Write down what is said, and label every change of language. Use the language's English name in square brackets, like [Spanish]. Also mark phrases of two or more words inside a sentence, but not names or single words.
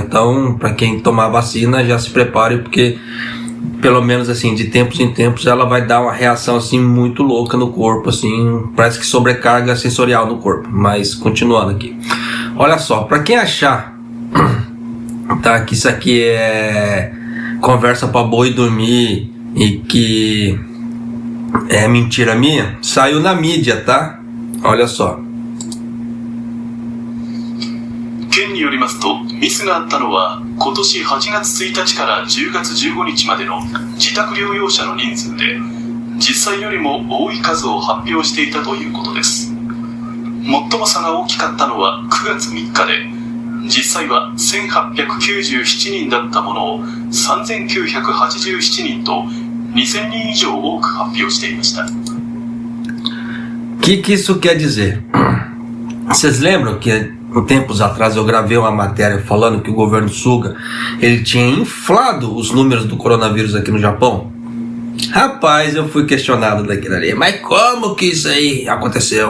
[Portuguese] Então, para quem tomar a vacina, já se prepare, porque pelo menos assim, de tempos em tempos, ela vai dar uma reação assim muito louca no corpo, assim, parece que sobrecarga sensorial no corpo. Mas continuando aqui, olha só, para quem achar, tá, que isso aqui é conversa para boi dormir e que é mentira minha, saiu na mídia, tá? Olha só. [Japanese] 県によりますと、ミスがあったのは今年8月1日から10月15日までの自宅療養者の人数で、実際よりも多い数を発表していたということです。最も差が大きかったのは9月3日で、実際は1897人だったものを3987人と2000人以上多く発表していました。 [Portuguese] Que isso quer dizer? Vocês lembram que tempos atrás eu gravei uma matéria falando que o governo Suga ele tinha inflado os números do coronavírus aqui no Japão? Rapaz, eu fui questionado daquilo ali. Mas como que isso aí aconteceu?